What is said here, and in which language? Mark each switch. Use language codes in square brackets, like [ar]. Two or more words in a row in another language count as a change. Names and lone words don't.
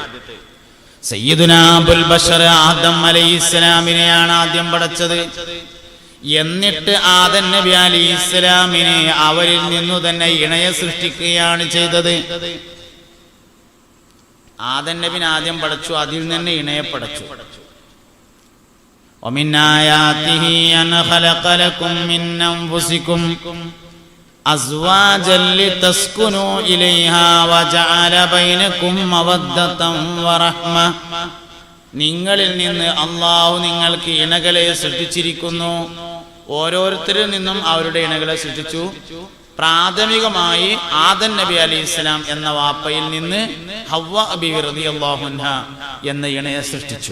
[ml] സയ്യിദുനാ അബുൽ ബഷർ ആദം അലൈഹിസ്സലാമിനെയാണ് ആദ്യം പഠിച്ചത്. എന്നിട്ട് ആദം നബി അലൈഹിസ്സലാമിനെ അവരിൽ നിന്നു തന്നെ ഇണയെ സൃഷ്ടിക്കുകയാണ് ചെയ്തത്. ആദം നബിനെ ആദ്യം പഠിച്ചു, അതിൽ നിന്ന് ഇണയെ പഠിച്ചു. [ar] ومن آياته أن خلق لكم من أنفسكم أزواجا لتسكنوا إليها وجعل بينكم مودة ورحمة. [ml] നിങ്ങളിൽ നിന്ന് അള്ളാഹു നിങ്ങൾക്ക് ഇണകളെ സൃഷ്ടിച്ചിരിക്കുന്നു. ഓരോരുത്തരിൽ നിന്നും അവരുടെ ഇണകളെ സൃഷ്ടിച്ചു. പ്രാഥമികമായി ആദം നബി അലൈഹിസ്സലാം എന്ന വാപ്പയിൽ നിന്ന് ഹവ്വ ബീവി [ar] رضي الله عنها [ml] എന്ന ഇണയെ സൃഷ്ടിച്ചു.